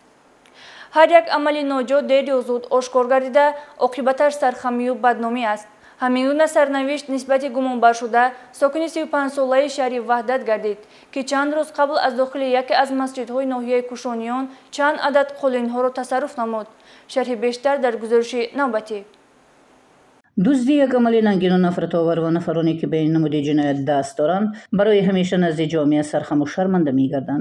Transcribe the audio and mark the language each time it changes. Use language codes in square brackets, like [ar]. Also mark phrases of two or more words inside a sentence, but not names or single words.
[fa] هر یک عمل ناجا دیر یا زود آشکار گردیده عاقبتش سرخمی و بدنامی است. [tg] ҳамин гуна сарнавишт нисбати гумонбаршуда сокини 35 солаи шаҳри ваҳдат гардид ки чанд рӯз қабл аз дохили яке аз масҷидҳои ноҳияи кушониён чанд адад қолинҳоро тасарруф намуд. шарҳи бештар дар гузориши навбатӣ. дузди як амали нангину нафратовар ва нафароне ки ба ин намуди ҷиноят даст доранд барои ҳамеша назди ҷомеа сархаму шарманда мегарданд.